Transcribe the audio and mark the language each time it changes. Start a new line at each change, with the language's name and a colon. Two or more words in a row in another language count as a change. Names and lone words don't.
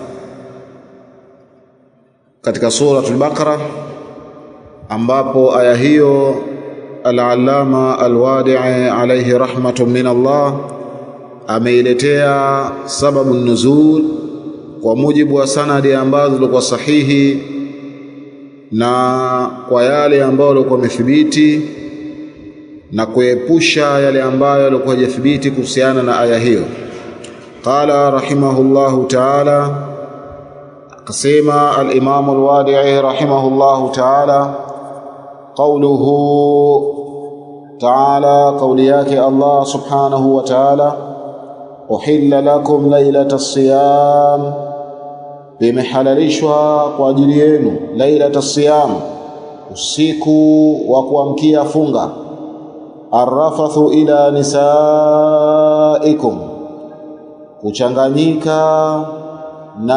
Swahili: katika suratul Baqara, ambapo aya hiyo al-Allama al-Wadi'i
Arabic: عليه رحمة من الله
Swahili: ameiletea sababu nuzul kwa mujibu wa sanadi ambazo zilikuwa sahihi na kwa yale ambayo yalikuwa yamethibiti, na kuepusha yale ambayo yalikuwa hajathibiti kuhusiana na aya hiyo.
Arabic: قال رحمه الله تعالى, akasema al-Imam al-Wadi'i رحمه الله تعالى، قوله تعالى,
Swahili: qawli yake
Arabic: Allah سبحانه وتعالى أحل لكم ليلة الصيام,
Swahili: bimehalalishwa kwa ajili yenu
Arabic: ليلة الصيام,
Swahili: usiku wa kuamkia funga,
Arabic: الرفث إلى نسائكم,
Swahili: kuchanganyika na